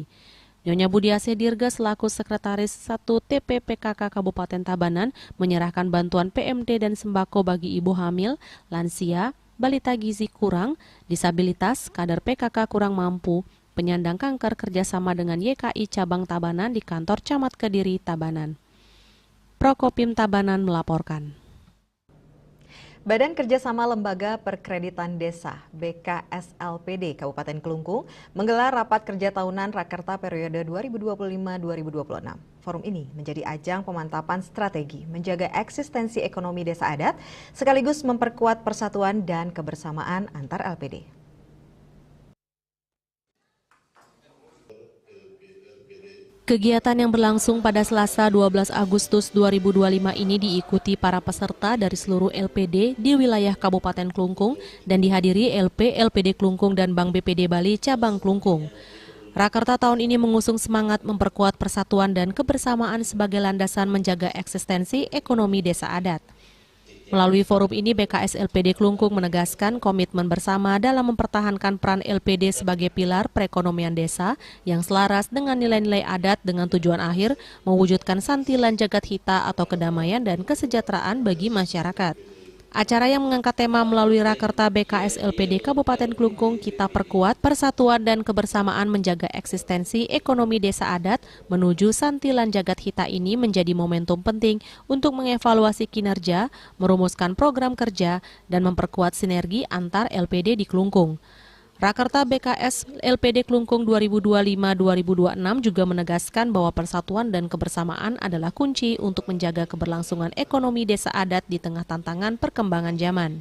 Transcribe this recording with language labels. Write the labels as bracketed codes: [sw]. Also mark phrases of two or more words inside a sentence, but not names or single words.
[id] Nyonya Budiasih Dirga selaku Sekretaris 1 TP PKK Kabupaten Tabanan menyerahkan bantuan PMT dan sembako bagi ibu hamil, lansia, balita gizi kurang, disabilitas, kader PKK kurang mampu, penyandang kanker kerjasama dengan YKI Cabang Tabanan di kantor Camat Kediri, Tabanan. Prokopim Tabanan melaporkan. Badan Kerjasama Lembaga Perkreditan Desa BKSLPD Kabupaten Kelungkung menggelar rapat kerja tahunan Rakerta periode 2025-2026. Forum ini menjadi ajang pemantapan strategi menjaga eksistensi ekonomi desa adat sekaligus memperkuat persatuan dan kebersamaan antar LPD. Kegiatan yang berlangsung pada Selasa 12 Agustus 2025 ini diikuti para peserta dari seluruh LPD di wilayah Kabupaten Kelungkung dan dihadiri LPD Kelungkung dan Bank BPD Bali Cabang Kelungkung. Rakerta tahun ini mengusung semangat memperkuat persatuan dan kebersamaan sebagai landasan menjaga eksistensi ekonomi desa adat. Melalui forum ini, BKS LPD Klungkung menegaskan komitmen bersama dalam mempertahankan peran LPD sebagai pilar perekonomian desa yang selaras dengan nilai-nilai adat dengan tujuan akhir mewujudkan [ban] santilan jagat hita [id] atau kedamaian dan kesejahteraan bagi masyarakat. Acara yang mengangkat tema melalui Rakerta BKS LPD Kabupaten Klungkung Kita Perkuat Persatuan dan Kebersamaan Menjaga Eksistensi Ekonomi Desa Adat menuju [ban] santilan jagat hita [id] ini menjadi momentum penting untuk mengevaluasi kinerja, merumuskan program kerja, dan memperkuat sinergi antar LPD di Klungkung. Rakerta BKS LPD Klungkung 2025-2026 juga menegaskan bahwa persatuan dan kebersamaan adalah kunci untuk menjaga keberlangsungan ekonomi desa adat di tengah tantangan perkembangan zaman.